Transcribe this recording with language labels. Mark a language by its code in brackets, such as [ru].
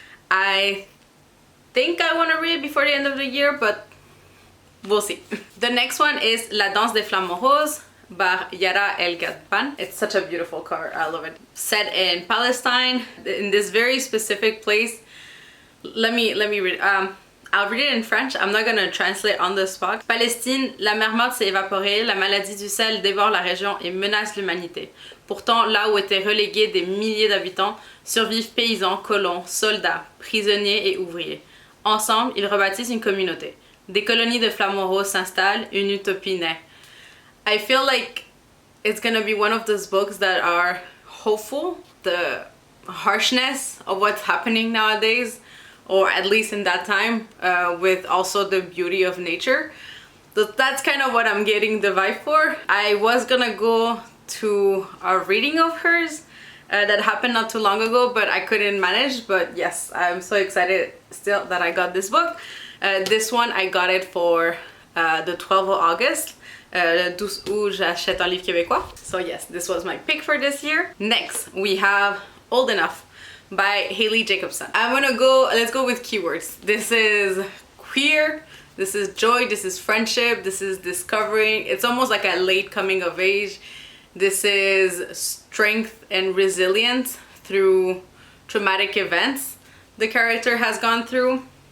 [en] I think I want to read it before the end of the year, but we'll see. The next one is La Danse des Flamants Roses by Yara El Gadban. It's such a beautiful cover. I love it. Set in Palestine, in this very specific place. Let me read. I'll read it in French. I'm not gonna translate on the spot. [fr] Palestine, la mer morte s'est évaporée, la maladie du sel dévore la région et menace l'humanité. Pourtant, là où étaient relégués des milliers d'habitants, survivent paysans, colons, soldats, prisonniers et ouvriers. Ensemble, ils rebâtissent une communauté. Des colonies de flamants roses s'installent, une utopie naît. [en] I feel like it's gonna be one of those books that are hopeful. The harshness of what's happening nowadays, or at least in that time, with also the beauty of nature. That's kind of what I'm getting the vibe for. I was gonna go to a reading of hers that happened not too long ago, but I couldn't manage. But yes, I'm so excited still that I got this book. This one, I got it for the 12th of August. [fr] Le 12 août, j'achète un livre québécois. [en] So yes, this was my pick for this year. Next, we have Old Enough by Haley Jacobson. Let's go with keywords. This is queer, this is joy, this is friendship, this is discovering. It's almost like a late coming of age. This is strength and resilience through traumatic events the character has gone through.